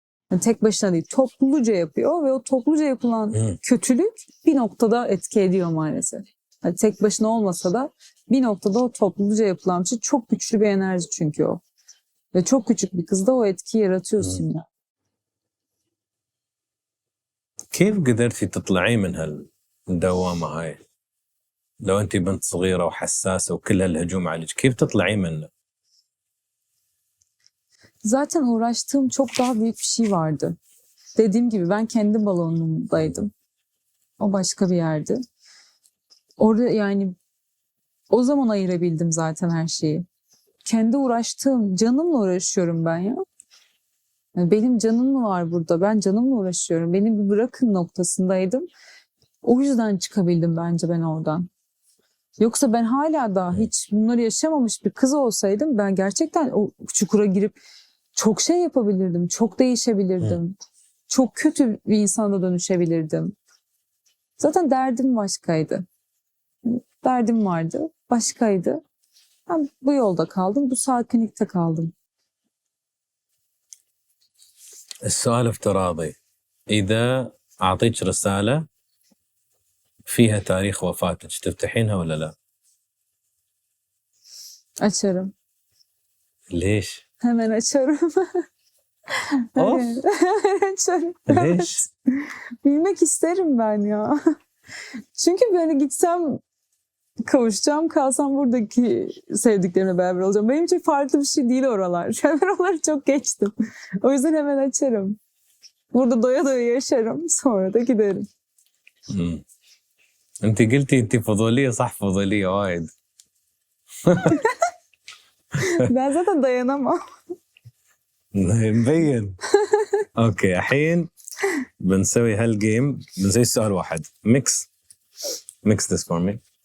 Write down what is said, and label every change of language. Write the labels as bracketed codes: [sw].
[tr] Yani tek başına değil, topluca yapıyor ve o topluca yapılan kötülük bir noktada etki ediyor maalesef. Yani tek başına olmasa da bir noktada o topluca yapılan şey çok güçlü bir enerji çünkü o. Ve çok küçük bir kızda o etkiyi yaratıyorsun ya. [ar] كيف قدرتي تطلعي من هالدوامة هاي؟ لو أنت بنت صغيرة وحساسة وكل هالهجوم عليك كيف تطلعي منه؟ [tr] Zaten uğraştığım çok daha büyük bir şey vardı. Dediğim gibi ben kendi balonumdaydım. O başka bir yerdi. Orada yani o zaman ayırabildim zaten her şeyi. Kendi uğraştığım, canımla uğraşıyorum ben ya. Yani benim canım mı var burada? Ben canımla uğraşıyorum. Beni bir bırakın noktasındaydım. O yüzden çıkabildim bence ben oradan. Yoksa ben hala da hiç bunları yaşamamış bir kız olsaydım ben gerçekten o çukura girip çok şey yapabilirdim. Çok değişebilirdim. Çok kötü bir insana dönüşebilirdim. Zaten derdim başkaydı. Derdim vardı, başkaydı. Ben bu yolda kaldım, bu sakinlikte kaldım. [ar] السؤال افتراضي إذا أعطيك رسالة فيها تاريخ وفاتك تفتحينها ولا لا؟ [tr] Açarım. [ar] ليش؟ [tr] Hemen açarım. Of. Hemen açarım. [ar] ليش؟ [tr] Bilmek isterim ben ya. Çünkü böyle gitsem kavuşacağım, kalsam buradaki sevdiklerimle beraber olacağım. Benim için farklı bir şey değil oralar. Ben oraları çok geçtim. O yüzden hemen açarım. Burada doya doya yaşarım. Sonra da giderim. مم. [ar] أنت قلتي أنت فضولية صح فضولية وايد. [tr] Ben zaten dayanamam. [ar] مبين. اوكي الحين بنسوي هالجيم بنسوي سؤال واحد [en] mix this for me.